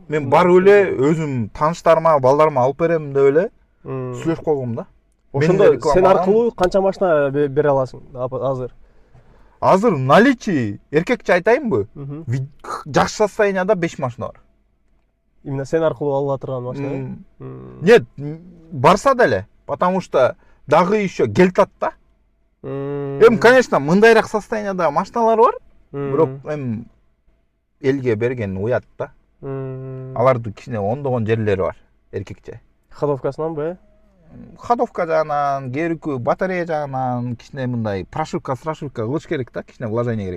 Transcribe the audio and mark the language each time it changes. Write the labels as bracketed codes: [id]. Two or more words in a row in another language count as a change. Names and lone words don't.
[ky] Мен барып эле өзүм тааныштарыма, балдарыма алып берем деп эле сүйлөшүп койгом да. Ошондо сен аркылуу канча машина бере аласың азыр? Азыр наличие, эркекче айтайынбы? Жакшы состоянияда 5 машина бар. Именно сен аркылуу ала турган машина? Нет, барса деле, [ru] потому что [ky] дагы еще келтат да. Эми, конечно, мындайраак состоянияда машиналар бар, бирок эми элге берген уят да. Аларды кичине ондогон жерлери бар, эркекче. Ходовкасынан Ходовка жагынан, керүкү батарея жагынан кичине мындай прошивка кылыш керек да, кичине вложение керек.